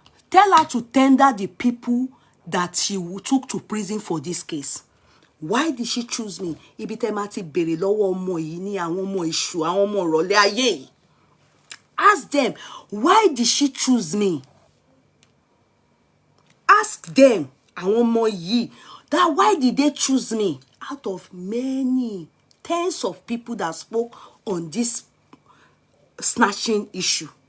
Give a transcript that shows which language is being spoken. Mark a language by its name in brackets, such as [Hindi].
[English] Tell her to tender the people that she took to prison for this case. Why did she choose me? [Yoruba] Ibi tẹ́ máa ti béèrè lọ́wọ́ ọmọ yìí ní àwọn ọmọ èṣù, àwọn ọmọ ìrọ̀lẹ́ ayé yìí. [English] Ask them, why did she choose me? Ask them, [Yoruba] àwọn ọmọ yìí, [English] that why did they choose me? Out of many, tens of people that spoke on this snatching issue.